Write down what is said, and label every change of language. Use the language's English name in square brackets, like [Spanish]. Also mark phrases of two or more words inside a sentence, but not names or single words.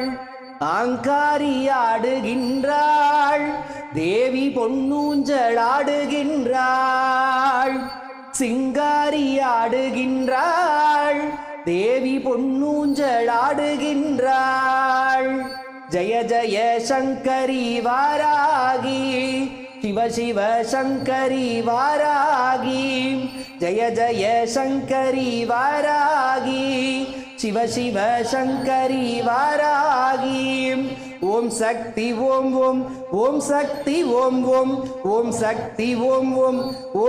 [Tamil] ஆங்காரி ஆடுகின்றாள் தேவி பொன்னூஞ்சல் ஆடுகின்றாள் சிங்காரி ஆடுகின்றாள் தேவி பொன்னூஞ்சல் ஆடுகின்றாள் [Sanskrit] ஜய ஜய சங்கரி வாராகி शिव शिव शंकरी वारागी जय जय शंकरी वारागी शिव शिव शंकरी वारागी ओम शक्ति ओम ओम ओम शक्ति ओम ओम ओम शक्ति ओम ओम ओम